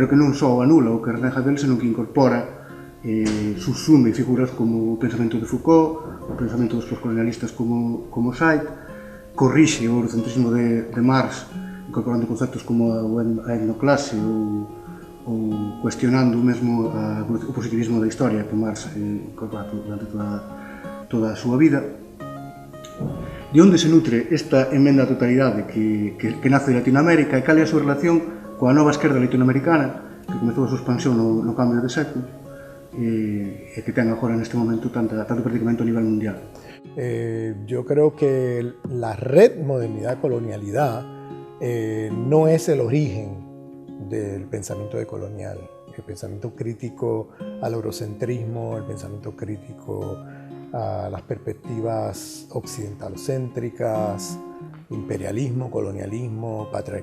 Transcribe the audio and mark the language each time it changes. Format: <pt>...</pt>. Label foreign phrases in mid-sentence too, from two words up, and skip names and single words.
<gl>que non só o anula o que renega del, senón que incorpora subsume figuras como o pensamento de Foucault, o pensamento dos postcolonialistas como Said, corrixe o eurocentrismo de Marx, incorporando conceptos como a etnoclase ou cuestionando mesmo o positivismo da historia que Marx incorpora durante toda a súa vida. De onde se nutre esta emenda á totalidade que nace de Latinoamérica e cal é a súa relación coa nova esquerda latinoamericana que comezou a súa expansión no cambio de século e que ten agora neste momento tanto predicamento a nivel mundial?</gl> <es>Yo creo que la red modernidad-colonialidad no es el origen del pensamiento decolonial. El pensamiento crítico al eurocentrismo, el pensamiento crítico a las perspectivas occidentalocéntricas, imperialismo, colonialismo, patriarcado.</es>